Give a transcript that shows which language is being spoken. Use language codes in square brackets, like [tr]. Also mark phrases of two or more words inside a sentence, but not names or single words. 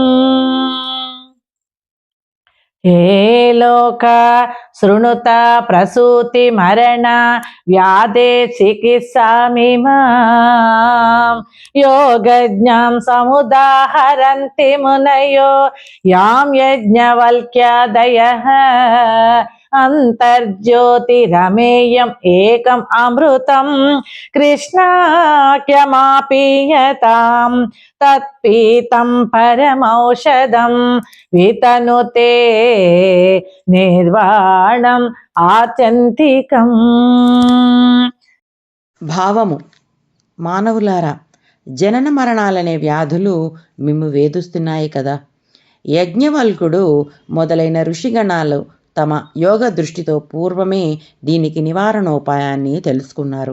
[sa] हे लोक शृणुत प्रसूति मरण व्याधे चिकित्सामिमां योगज्ञां समुदाहरन्ति मुनयो यां यज्ञवल्क्यादयः अंतर्ज्योतिरमेयम् एकम् अमृतं कृष्णाख्यमापीयतां तत्पीतं परमौषधं वितनुते నిర్వాణం ఆత్యంతికం। [te] భావము: మానవులారా, జనన మరణాలనే వ్యాధులు మిమ్ము వేధిస్తున్నాయి కదా. యజ్ఞవల్కుడు మొదలైన ఋషిగణాలు తమ యోగ దృష్టితో పూర్వమే దీనికి నివారణోపాయాన్ని తెలుసుకున్నారు.